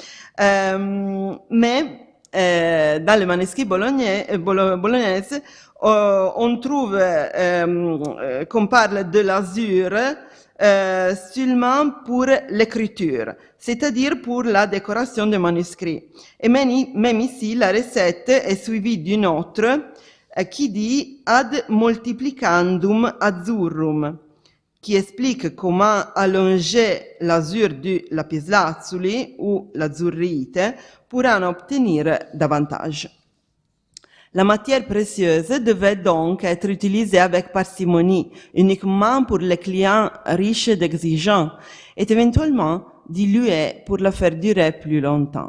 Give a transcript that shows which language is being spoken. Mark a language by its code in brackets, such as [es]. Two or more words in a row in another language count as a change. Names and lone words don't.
[fr] Mais dans les manuscrits bolognaises, on trouve qu'on parle de l'azur seulement pour l'écriture, c'est-à-dire pour la décoration des manuscrits. Et même ici, la recette est suivie d'une autre qui dit [la] ad multiplicandum azzurrum, [fr] qui explique comment allonger l'azur du lapislazuli ou l'azzurrite pour en obtenir davantage. La matière précieuse devait donc être utilisée avec parcimonie, uniquement pour les clients riches et exigeants, et éventuellement diluée pour la faire durer plus longtemps.